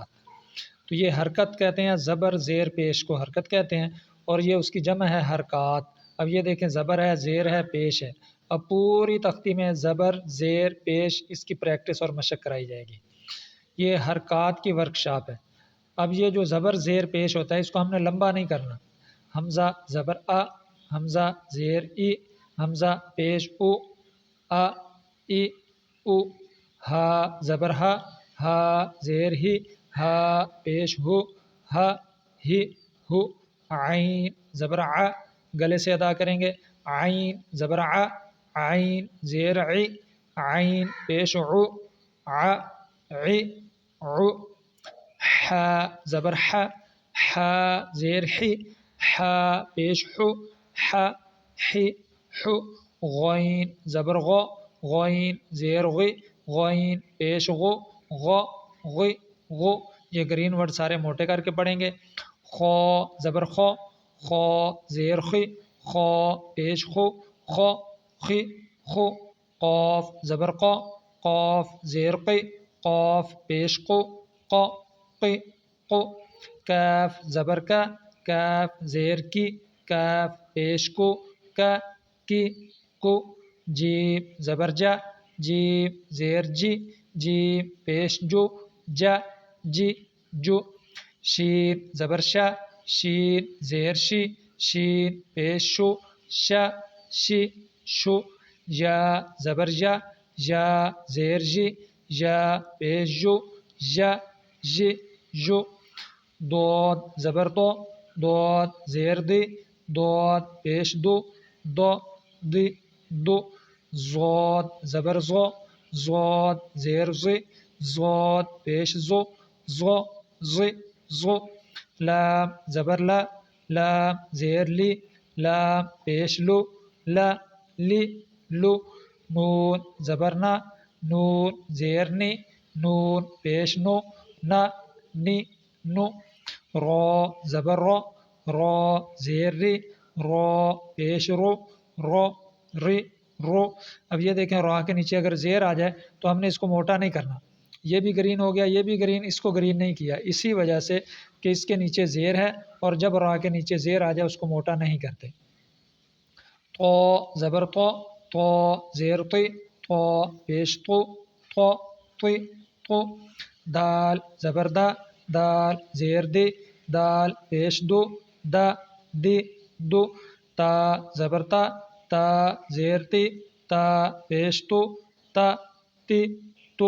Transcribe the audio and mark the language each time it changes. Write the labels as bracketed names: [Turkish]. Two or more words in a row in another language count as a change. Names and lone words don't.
[Urdu] تو یہ حرکت کہتے ہیں، زبر زیر پیش کو حرکت کہتے ہیں، اور یہ اس کی جمع ہے حرکات. اب یہ دیکھیں زبر ہے، زیر ہے، پیش ہے. اب پوری تختی میں زبر زیر پیش اس کی پریکٹس اور مشق کرائی جائے گی. یہ حرکات کی ورکشاپ ہے. اب یہ جو زبر زیر پیش ہوتا ہے اس کو ہم نے لمبا نہیں کرنا. حمزہ زبر آ، حمزہ زیر ای، حمزہ پیش او، آ ای او. ہا زبر ہا، ہا زیر ہی، ہا پیش ہو، ہا ہی ہو. عین زبر ع، گلے سے ادا کریں گے. عین زبر ع، عین زیر عی، عین پیش عو، ع عی عو. ح زبر ح، ح زیر حی، ح پیش حو، ح حی حو. غین زبر غو، غین زیر غی، غین پیش غو، غو غی غو. یہ گرین ورڈ سارے موٹے کر کے پڑھیں گے. خو زبر خو، خو زیر خی، خو پیش خو، خو خی خو. قوف زبر قو، قوف زیر قی، قوف پیش قو، قو قی قو. کاف زبر کا، کاف زیر کی، کاف پیش کو، کا کی کو. جیم زبر جا، جیم زیر جی، جیم پیش جو، جا جی جو. شین زبر شا، شین زیر شی، شین پیش شو، شا شی شو. یا زبر یا، یا زیر جی، یا پیش جو، یا جی جو. دود زبر دو، دود زیر دی، دود پیش دو، دو دی دو. زود زبر زو، زود زیر زی، زود پیش زو، زو زی زو. لام زبر لا، لام زیر لی، لام پیش لو، لا لی لو. نون زبر نا، نون زیر نی، نون پیش نو، نا نی نو. رو زبر رو، رو زیر ری، رو پیش رو، رو ری رو. اب یہ دیکھیں را کے نیچے اگر زیر آ جائے تو ہم نے اس کو موٹا نہیں کرنا. یہ بھی گرین ہو گیا، یہ بھی گرین، اس کو گرین نہیں کیا اسی وجہ سے کہ اس کے نیچے زیر ہے، اور جب را کے نیچے زیر آ جائے اس کو موٹا نہیں کرتے. تو زبر تو، تو زیر تی، تو پیش تو، تو تی تو. دال زبر دا، دال زیر دی، دال پیش دو، دا دی دو. تا زبر تا، تا زیر تی، تا پیش تو، تا تی تو.